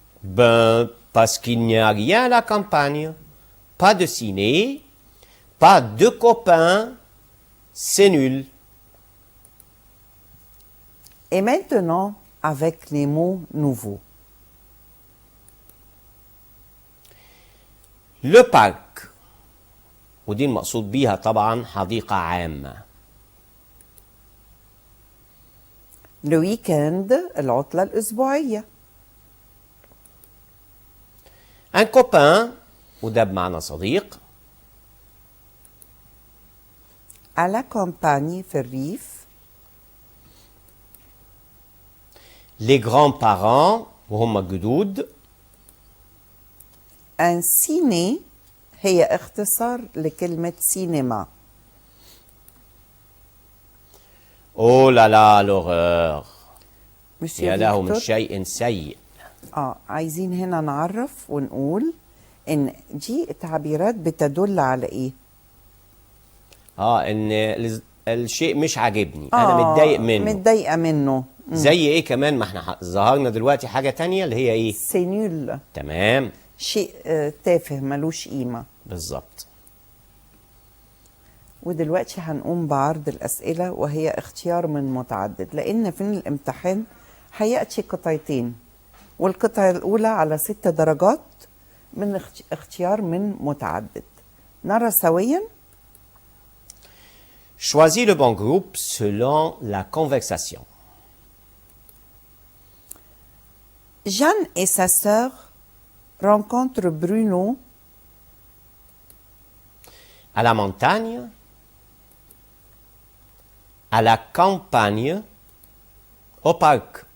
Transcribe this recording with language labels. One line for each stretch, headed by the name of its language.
French: Ben, parce qu'il n'y a rien à la campagne. Pas de ciné, pas de copains, c'est nul. Et maintenant, avec les mots nouveaux.
Arabic: Le parc، ودي المقصود بيها طبعا حديقة عامة. Le week-end العطلة الأسبوعية. Un copain، وده بمعنى صديق.
French: À la campagne
Arabic: في الريف. Les grands-parents، وهم الجدود. Un ciné هي اختصار لكلمة سينما.
French: Oh là là, l'horreur.
Arabic: مسيو يا له من فيكتور. شيء سيء. عايزين هنا نعرف ونقول ان دي تعبيرات بتدل على ايه؟ ان الشيء مش عاجبني، انا متضايق منه. متضايقة منه. زي ايه كمان؟ ما احنا ظهرنا دلوقتي حاجة تانية اللي هي ايه؟
French: سي نول.
Arabic: تمام. شيء تافه ملوش قيمة. بالظبط. ودلوقتي هنقوم بعرض الأسئلة وهي اختيار من متعدد، لأن في الامتحان هيأتي قطعتين، والقطعة الأولى على 6 درجات من اختيار من متعدد. نرى سويا.
French: Choisis le bon groupe selon la conversation. Jeanne et sa sœur rencontrent Bruno à la montagne, à la campagne, au parc.